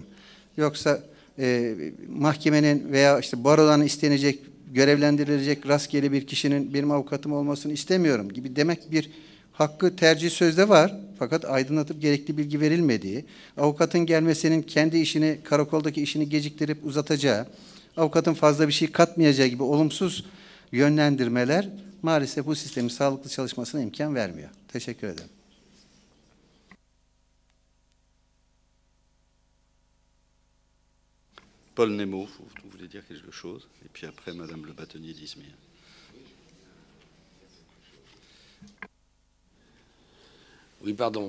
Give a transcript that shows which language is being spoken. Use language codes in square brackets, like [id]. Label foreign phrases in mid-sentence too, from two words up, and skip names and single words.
[tr] Yoksa mahkemenin veya işte barodan istenecek, görevlendirilecek rastgele bir kişinin benim avukatım olmasını istemiyorum gibi demek bir hakkı, tercih sözde var. Fakat aydınlatıp gerekli bilgi verilmediği, avukatın gelmesinin kendi işini, karakoldaki işini geciktirip uzatacağı, avukatın fazla bir şey katmayacağı gibi olumsuz yönlendirmeler maalesef bu sistemin sağlıklı çalışmasına imkan vermiyor. Teşekkür ederim. [fr] Paul Nemo, vous voulez dire quelque chose? Et puis après, Madame Le Bâtonnier d'Izmir. Oui, pardon.